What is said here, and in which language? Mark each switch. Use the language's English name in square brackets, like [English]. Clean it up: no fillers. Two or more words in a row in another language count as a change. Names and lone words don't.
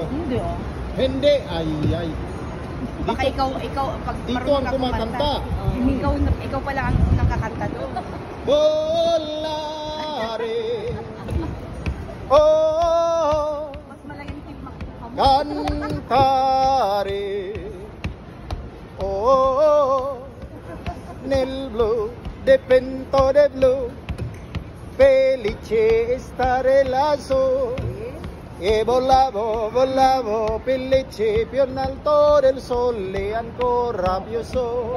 [Filipino] Hindi ah. Hindi, ay. Baka ikaw pag Dito ang kumakanta. Ikaw pala ang unang kakanta doon. [Italian] Volare. Oh, [Filipino] Mas malaking team makukuha mo. [Italian] cantare. Oh, nel blu, dipinto de blu, felice stare lassù. E volavo felice più in alto del sole ancora più sole.